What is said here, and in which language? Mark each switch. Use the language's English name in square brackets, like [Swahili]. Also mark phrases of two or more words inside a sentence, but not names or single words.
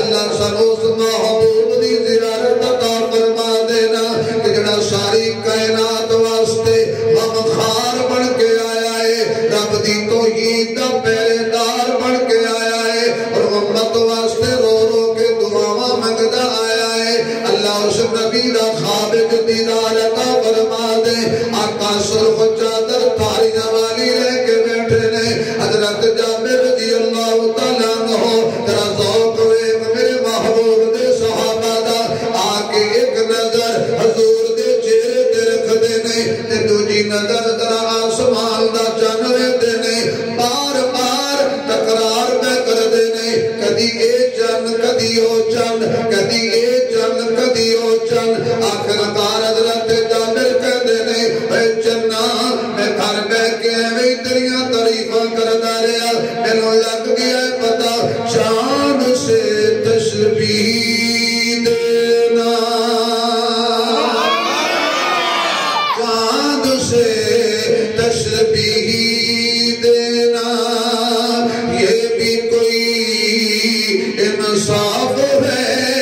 [Punjabi] سانو اس محبوب دی زیارت عطا فرما دینا کہ جڑا ساری کائنات واسطے غمخوار بن کے آیا ہے، رب دی توحید دا پہرےدار بن کے آیا ہے اور امت واسطے رو رو کے دعاواں منگدا آیا ہے۔ اللہ اس نبی دا خواب دیدار عطا فرما دے۔ آقا سرخ چادر تاریاں والی لے کے بیٹھے نے، حضرت جابر [Arabic] رضی اللہ تعالیٰ عنہ [Punjabi] ترا ذوق ویکھ میرے محبوب دے صحابہ دا، آکے ایک نظر حضور دے چہرے تے رکھ دے نے تے دوجی نظر ترا آسمان دا چن ویکھدے نے، بار بار تکرار میں کر دے نے، کدی اے چن کدی او چن، کدی اے چن کدی او چن، آخرکار حضرت جابر کہندے نے اے چنا میں گھر بیٹھ کے ایویں تیریاں تعریفاں کردا رہیا، مینوں لگ گیا پتا شان سے [Urdu] تشبیہ دینا، چاند سے تشبیہ دینا، یہ بھی کوئی انصاف ہے،